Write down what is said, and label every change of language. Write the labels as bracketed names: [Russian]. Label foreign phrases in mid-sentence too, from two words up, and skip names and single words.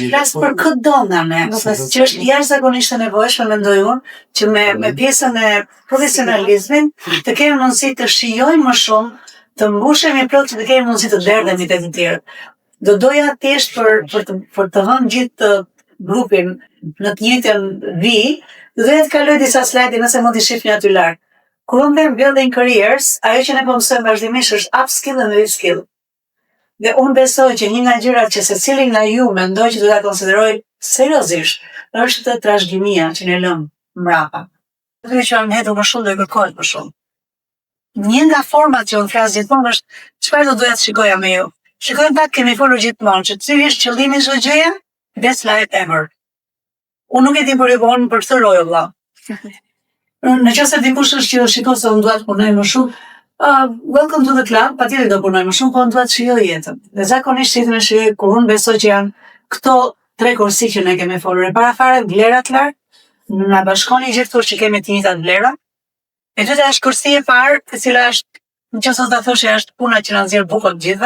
[Albanian] Flas për këtë do nga ne, që është jashtëzakonisht e nevojshme, mendoj unë, që me pjesën e profesionalizmit të kemi mundësi të shijojmë më shumë, të mbushemi plot që të kemi mundësi të derdhemi te të tjerë. Do doja thjesht për të vënë gjithë grupin në të njëjtën vijë, do doja të kaloj disa slajde nëse mund t'i shihni aty larg. Kur unë them [English] building careers, [Albanian] ajo që ne po mësojmë vazhdimisht është [English] upskill and reskill. [Albanian] Dhe unë besoj që një nga gjërat që secili nga ju mendoj që do ta konsideroj seriozisht është trashëgimia që ne lëm mbrapa. Dhe që jam hetur më shumë dhe kërkohet më shumë. Një nga format që unë flas gjithmonë është çfarë do doja të shikoja me ju. Shikojmë pak, kemi folur gjithmonë që cili është qëllimi i çdo gjëje? [English] Best life ever. [Albanian] Unë nuk e di për ju, po unë për këtë roj vëlla. Në qoftë se dikush është që shikon se unë dua të punoj më shumë, [English] welcome to the club, [Albanian] patjetër do punoj më shumë, po unë dua të shijoj jetën. Dhe zakonisht jetën e shijoj kur unë besoj që janë këto tre kursi që ne kemi folur. E para fare vlerat larg, na bashkoni gjithë këtu që kemi të njëjtat vlera. E dyta është kursi e parë, e cila është, nëse ta thosh, është puna që na nxjerr bukën të gjithëve.